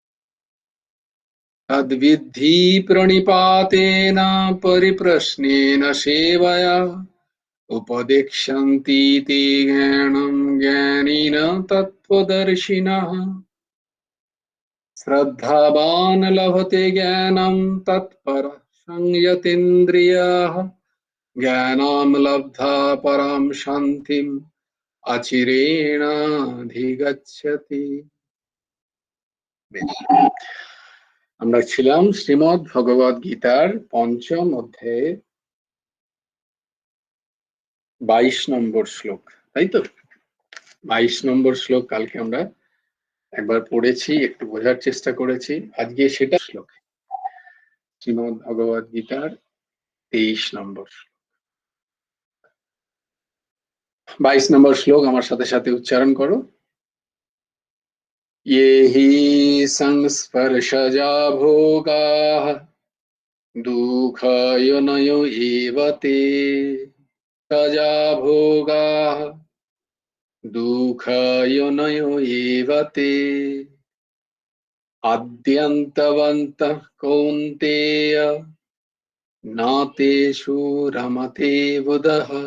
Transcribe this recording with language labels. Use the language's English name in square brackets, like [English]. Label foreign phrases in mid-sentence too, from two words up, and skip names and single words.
[Sanskrit] तद्विद्धि प्रणिपातेन परिप्रश्नेन सेवया उपदेक्षन्ति ते ज्ञानं ज्ञानिन तत्त्वदर्शिनः। श्रद्धावान् लभते ज्ञानं तत्परः संयतीन्द्रियः ज्ञानं लब्धा परां शान्तिम् अचिरेणाधिगच्छति। [Bangla] আমরা ছিলাম শ্রীমদ্ ভগবদ গীতার ৫ম অধ্যায়ে ২২ নম্বর শ্লোক, তাই তো? ২২ নম্বর শ্লোক কালকে আমরা একবার পড়েছি, একটু বোঝার চেষ্টা করেছি। আজকে সেটা শ্লোক, শ্রীমদ্ ভগবদ গীতার ২৩ নম্বর ২২ নম্বর শ্লোক আমার সাথে সাথে উচ্চারণ করো। [Sanskrit] ये हि संस्पर्शजा भोगाः दुःखयोनयो एव ते सजा भोगाः दुःखयोनयो एव ते आद्यन्तवन्तः कौन्तेय न तेषु रमते बुधः।